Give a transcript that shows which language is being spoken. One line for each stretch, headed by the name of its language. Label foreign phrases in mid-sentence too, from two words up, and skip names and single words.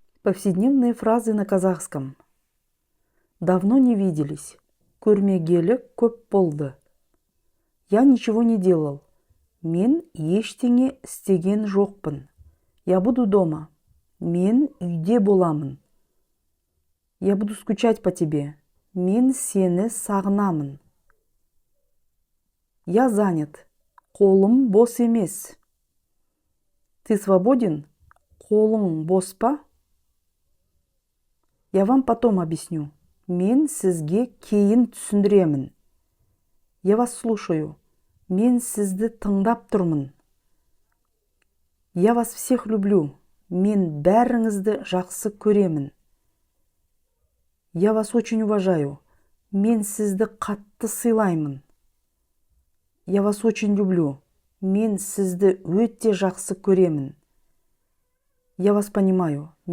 Russian: Повседневные фразы на казахском. Давно не виделись.
Kazakh: Көрмегелі көп болды.
Russian: Я ничего не делал.
Kazakh: Мен ештеңе істеген жоқпын.
Russian: Я буду дома.
Kazakh: Мен үйде боламын.
Russian: Я буду скучать по тебе.
Kazakh: Мен сені сағынамын.
Russian: Я занят.
Kazakh: Қолым бос емес.
Russian: Ты свободен?
Kazakh: Қолың бос па?
Russian: Я вам потом объясню.
Kazakh: Мен сізге кейін түсіндіремін.
Russian: Я вас слушаю.
Kazakh: Мен сізді тыңдап тұрмын.
Russian: Я вас всех люблю.
Kazakh: Мен бәріңізді жақсы көремін.
Russian: Я вас очень уважаю.
Kazakh: Мен сізді қатты сыйлаймын.
Russian: Я вас очень люблю.
Kazakh: Мен сізді өте жақсы көремін.
Russian: Я вас понимаю.